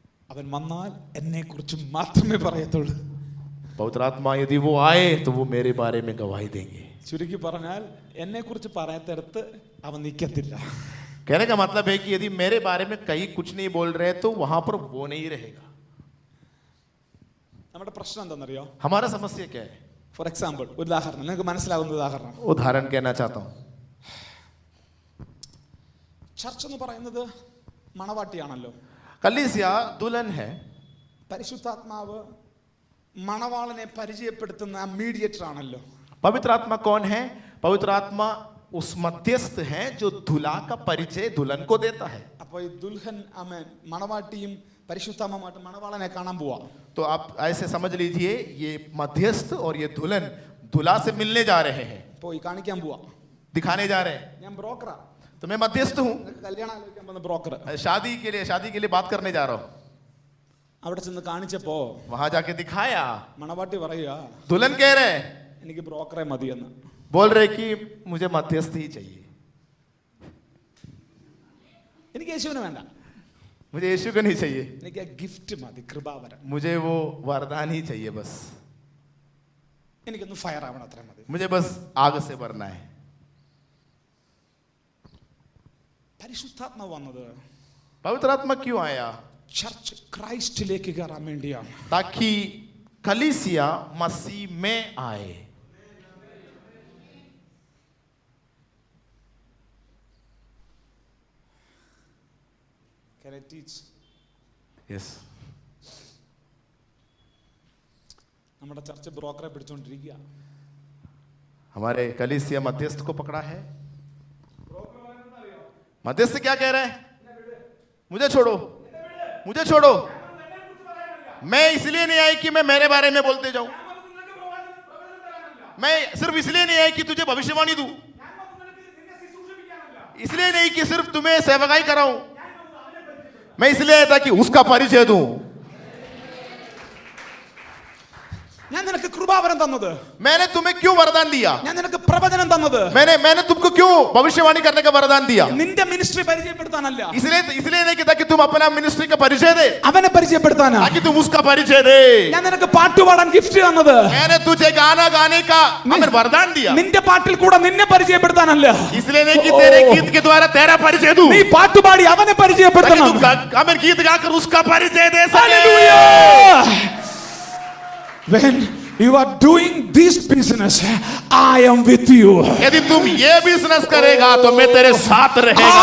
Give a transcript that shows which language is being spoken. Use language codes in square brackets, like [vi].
[ml] അവൻ വന്നാൽ എന്നെ കുറിച്ച് മാത്രമേ പറയത്തുള്ളൂ. [hi] पवित्र आत्मा यदि वो आए तो वो मेरे बारे में गवाही देंगे. [ml] ചുരുക്കി പറഞ്ഞാൽ എന്നെ കുറിച്ച് പറയാത്തടത്ത് അവൻ നിൽക്കത്തില്ല. [hi] कहने का मतलब है कि यदि मेरे बारे में कहीं कुछ नहीं बोल रहे तो वहां पर वो नहीं रहेगा. [ml] നമ്മുടെ പ്രശ്നം എന്താണെന്നറിയോ? [hi] हमारा समस्या क्या है? [en] for example, [ml] ഒരു ഉദാഹരണം, നിങ്ങൾക്ക് മനസ്സിലാകുന്ന ഉദാഹരണം. [hi] उदाहरण कहना चाहता हूं. [ml] ചർച്ച് എന്ന് പറയുന്നത് മണവാട്ടിയാണല്ലോ. [hi] कलीसिया दुल्हन है. [ml] പരിശുദ്ധാത്മാവ് മണവാളനെ പരിചയപ്പെടുത്തുന്ന മീഡിയേറ്റർ ആണല്ലോ. [hi] पवित्र आत्मा कौन है? पवित्र आत्मा उस मध्यस्थ है जो दूल्हा का परिचय दुल्हन को देता है. [ml] അപ്പോൾ ഈ ദുൽഹൻ അമൻ മണവാട്ടിയും പരിശുദ്ധാത്മാവുമായിട്ട് മണവാളനെ കാണാൻ പോവാ. [hi] तो आप ऐसे समझ लीजिए, ये मध्यस्थ और ये दुल्हन दूल्हा से मिलने जा रहे हैं, [ml] പോയി കാണിക്കാൻ പോവാ. [hi] दिखाने जा रहे हैं. [ml] ഞാൻ ബ്രോക്കറാ, [hi] तो मैं मध्यस्थ हूँ, [ml] കല്യാണം ആലോചിക്കാൻ പോകുന്ന ബ്രോക്കർ. [hi] शादी के लिए बात करने जा रहा हूँ. [ml] അവിടെ ചെന്ന് കാണിച്ചപ്പോ [hi] वहां जाके दिखाया, [ml] മണവാട്ടി പറയുക, [hi] दुल्हन कह रहे, [ml] എനിക്ക് ബ്രോക്കറെ മതിയെന്ന്. [hi] बोल रहे कि मुझे मध्यस्थ ही चाहिए, [ml] എനിക്ക് യേശുവിനെ വേണ്ട, [hi] मुझे यीशु को नहीं चाहिए, [ml] എനിക്ക് ആ ഗിഫ്റ്റ് മതി, കൃപാവരം. [hi] मुझे वो वरदान ही चाहिए, बस [ml] എനിക്കൊന്ന് ഫയർ ആവണം, അത്ര മതി. [hi] मुझे बस आग से भरना है. [ml] പരിശുദ്ധാത്മാവ് വന്നത് [hi] पवित्र आत्मा क्यों आया? [ml] ചർച്ച് ക്രൈസ്റ്റിലേക്ക് കയറാൻ വേണ്ടിയാണ്. [hi] ताकि कलीसिया मसीह में आए. [en] Can I teach? Yes. [ml] നമ്മുടെ ചർച്ച് ബ്രോക്കറെ പിടിച്ചോണ്ടിരിക്കുക. [hi] हमारे कलीसिया मध्यस्थ को पकड़ा है. मध्यस्थ क्या कह रहे हैं? मुझे छोड़ो, मुझे छोड़ो, मैं इसलिए नहीं आई कि मैं मेरे बारे में बोलते जाऊं, मैं सिर्फ इसलिए नहीं आई कि तुझे भविष्यवाणी दूं, इसलिए नहीं कि सिर्फ तुम्हें सेवकाई कराऊं, मैं इसलिए आया था कि उसका परिचय दूं। [ml] ഞാൻ നിനക്ക് കൃപാവരം തന്നത്, [hi] मैंने तुम्हें क्यों वरदान दिया, [ml] ഞാൻ നിനക്ക് പ്രവചനം തന്നത് [hi] मैंने तुमको क्यों भविष्यवाणी करने का वरदान दिया, [ml] നിന്റെ മിനിസ്ട്രി പരിചയപ്പെടുത്താനല്ല, [hi] इसलिए नहीं कहता कि तुम अपना मिनिस्ट्री का परिचय दे, [ml] അവനെ പരിചയപ്പെടുത്താനാ। [hi] ताकि तुम उसका परिचय दे। [ml] ഞാൻ നിനക്ക് പാട്ടുപാടാൻ ഗിഫ്റ്റ് തന്നത് [hi] मैंने तुझे गाना गाने का वरदान दिया, [ml] നിന്റെ പാട്ടിൽ കൂടെ നിന്നെ പരിചയപ്പെടുത്താനല്ല, [hi] इसलिए नहीं कि तेरे गीत के द्वारा तेरा परिचय दूं, [ml] നീ പാട്ടുപാടി അവനെ [hi] ताकि [ml] പരിചയപ്പെടുത്തണം। [hi] तुम गीत गाकर उसका परिचय दे सके। [en] Hallelujah! When you are doing this business, I am with you. [hi] यदि तुम ये बिजनेस करेगा तो मैं तेरे साथ रहेगा,